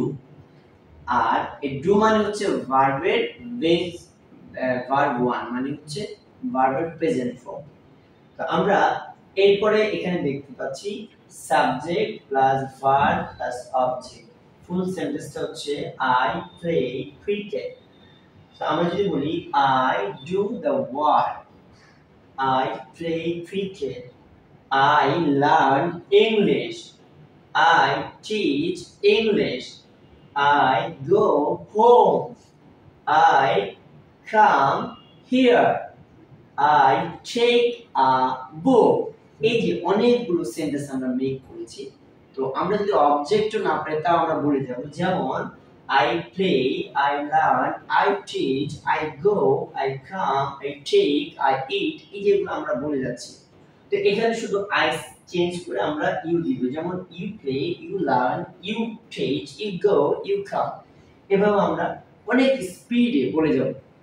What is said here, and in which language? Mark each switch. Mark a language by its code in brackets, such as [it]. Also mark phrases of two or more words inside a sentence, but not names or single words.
[bn] আর এই ডু মানে হচ্ছে ভার্বের বেস, [en] verb one [bn] মানে হচ্ছে ভার্বের প্রেজেন্ট ফর্ম। তো আমরা এরপরে এখানে দেখতে পাচ্ছি [en] subject plus verb plus object. full sentence হচ্ছে I play cricket. [bn] তো আমরা যদি বলি [en] I do the work, I play cricket, I learn English, I teach English, I go home, I come here, I take a book। [bn] এই যে অনেকগুলো সেন্টেন্স আমরা মেক করেছি। তো আমরা যদি অবজেক্টও না পাই তাও আমরা বলে যাব। [en] যেমন I play, I learn, I teach, I go, I come, I take, I eat। [bn] এই যেগুলো আমরা বলে যাচ্ছি। তো এখানে শুধু I চেঞ্জ করে আমরা ইউ দিব। [en] যেমন you play, you learn, you teach, you go, you come। [bn] এভাবে আমরা অনেক স্পিডে বলে যাব।